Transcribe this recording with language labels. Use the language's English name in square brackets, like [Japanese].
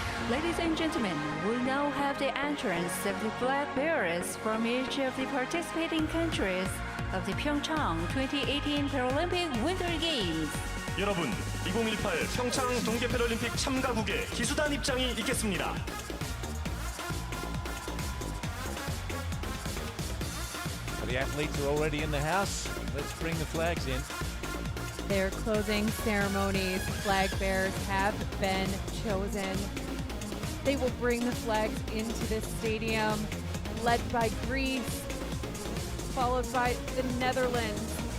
[English] Ladies and gentlemen, we now have the entrance of the flag bearers from each of the participating countries of the PyeongChang 2018 Paralympic Winter Games. [Korean] 여러분, 2018 평창 동계 패럴림픽 참가국의 기수단 입장이 있겠습니다. [English] The athletes are already in the house. Let's bring the flags in. Their closing ceremonies, flag bearers have been chosen. They will bring the flags into this stadium, led by Greece, followed by the Netherlands.